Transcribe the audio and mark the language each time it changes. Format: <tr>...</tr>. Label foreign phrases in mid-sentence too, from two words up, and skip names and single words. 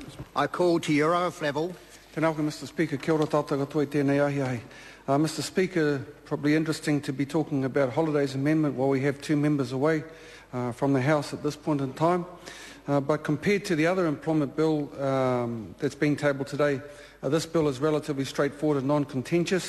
<en>I call to your oath level.</en> <mi>Tēnā koe,</mi> <en>Mr. Speaker.</en> <mi>Kia ora tātou katoa I tēnei ahi ahi.</mi> <en>Mr. Speaker, probably interesting to be talking about holidays amendment while we have two members away from the House at this point in time. But compared to the other employment bill that's being tabled today, this bill is relatively straightforward and non-contentious.</en>